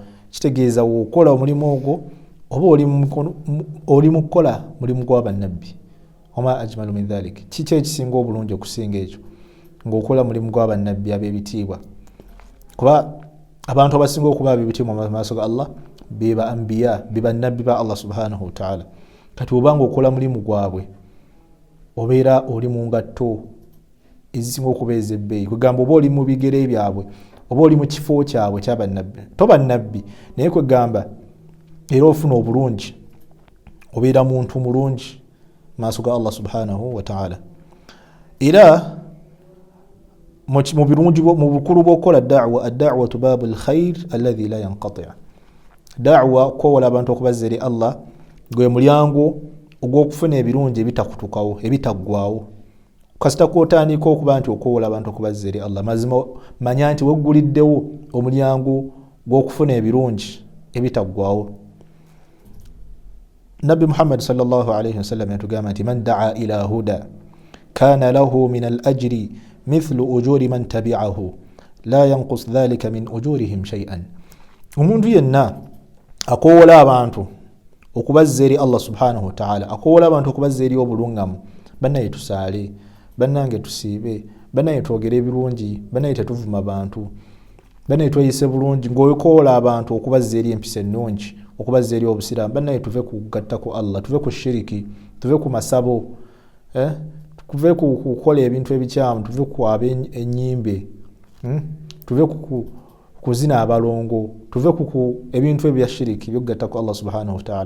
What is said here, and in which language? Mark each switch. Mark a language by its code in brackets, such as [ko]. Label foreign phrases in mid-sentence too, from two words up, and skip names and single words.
[lg] Kitegeeza wokola omulimu ogwo oba oli mu kukola mulimu gwa bannabbi. [ar] وما أجمل من ذلك, [lg] kiki ekisinga obulungi okusinga ekyo ng'okola mulimu gwa bannabbi ab'ebitiibwa. Kuba abantu abasinga okuba ab'ebitiibwa mu maaso ga Allah beba anbiya, beba nabbi ba Allah [ar] سبحانه وتعالى. [lg] Kati obanga okola mulimu gwabwe obeera oli mu ngatto ezisinga okuba ez'ebbeeyi. Kwegamba oba oli mu bigere byabwe oba oli mu kifo kyabwe ky'abannabbi. Toba nnabbi naye kwegamba era ofuna obulungi obeera muntu mulungi maaso ga Allah [ar] سبحانه وتعالى. [lg] Era mu birungi mu bukulu bw'okukola da'wa, [ar] الدعوة باب الخير الذي لا ينقطع'. [lg] Da'wa koowola abantu okubazza eri Allah gwe mulyango ogw'okufuna ebirungi ebitakutukawo ebitaggwawo. Kasita kwotandika okuba nti okoowola abantu okubazza eri Allah mazima manya nti wegguliddewo omulyango gw'okufuna ebirungi ebitaggwawo. Nabbi Muhammad [ar] صلى الله عليه وسلم [lg] yatugamba nti [ar] من دعا إلى هدى كان له من الأجر مثل أجور من تبعه لا ينقص ذلك من أجورهم شيئا. [lg] Omuntu yenna akoowola abantu okubazza eri Allah [ar] سبحانه وتعالى, [lg] akoowola abantu okubazza eri obulungamu, bannaye tusaale, bannange tusiibe, bannaye twogere ebirungi, bannaye tetuvuma bantu, bannaye tweyise bulungi, ng'okoowola abantu okubazza eri empisa ennungi, okubazza eri obusiraamu, bannaye tuve ku kugatta ku Allah, tuve ku shiriki, tuve ku masabo, tuve ku kukola ebintu ebikyamu, tuve ku ennyimbe, tuve ku kuzina abalongo, tuve ku ebintu ebya shiriki by'okugatta ku Allah [ar] سبحانه وتعالى.